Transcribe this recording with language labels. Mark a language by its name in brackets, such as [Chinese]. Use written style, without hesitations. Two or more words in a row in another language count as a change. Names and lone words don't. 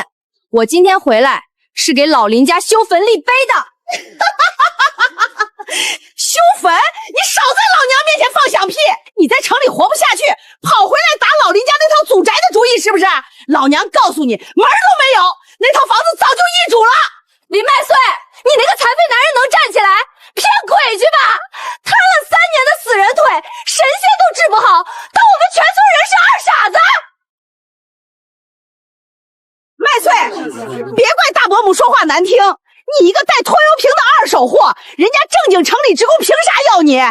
[Chinese] 我今天回來是給老林家修墳立碑的。修墳？你少在老娘面前放響屁！你在城裡活不下去，跑回來打老林家那套祖宅的主意是不是？老娘告訴你，門都沒有，那套房子早就易主了。林麥穗，你那個殘廢男人能站起來？騙鬼去吧！癱了3年的死人腿，神仙都治不好，當我們全村人是二傻子。麥穗，別怪大伯母說話難聽，你一個帶拖油瓶的二手貨，人家正經城裡職工憑啥要你？